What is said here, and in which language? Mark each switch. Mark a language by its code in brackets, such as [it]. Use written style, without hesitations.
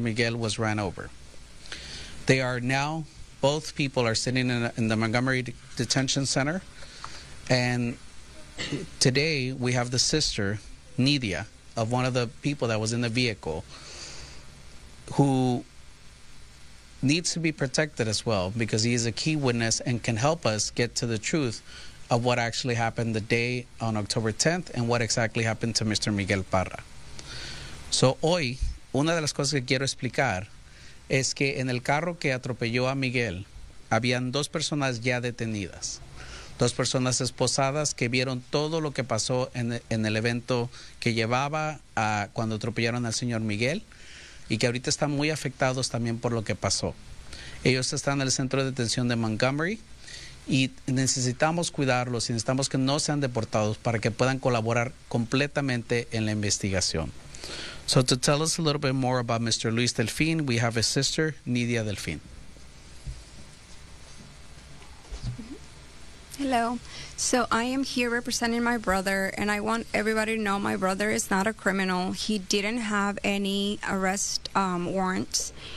[en] Miguel was ran over. They are now, both people are sitting in the Montgomery Detention Center, and today we have the sister, Nidia, of one of the people that was in the vehicle, who needs to be protected as well because he is a key witness and can help us get to the truth of what actually happened the day on October 10th and what exactly happened to Mr. Miguel Parra. So [es] hoy, una de las cosas que quiero explicar es que en el carro que atropelló a Miguel, habían dos personas ya detenidas, dos personas esposadas que vieron todo lo que pasó en el evento que llevaba a cuando atropellaron al señor Miguel y que ahorita están muy afectados también por lo que pasó. Ellos están en el centro de detención de Montgomery y necesitamos cuidarlos y necesitamos que no sean deportados para que puedan colaborar completamente en la investigación. [en] So to tell us a little bit more about Mr. Luis Delfin, we have his sister, Nidia Delfin. Hello. So I am here representing my brother, and I want everybody to know my brother is not a criminal. He didn't have any arrest warrants.